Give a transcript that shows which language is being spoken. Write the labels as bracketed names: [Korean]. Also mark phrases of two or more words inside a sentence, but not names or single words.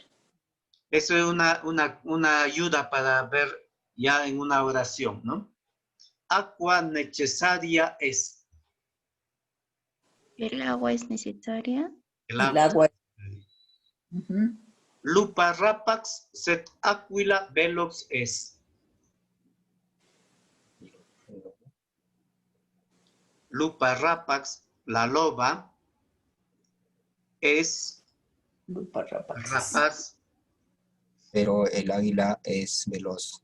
[Spanish] Eso es una ayuda para ver ya en una oración, ¿no? Agua necesaria es. ¿El agua es necesaria? El agua. [Latin] Lupa rapax sed aquila velox es. Lupa rapax, [Spanish] la loba, es rapaz. Pero el águila es veloz.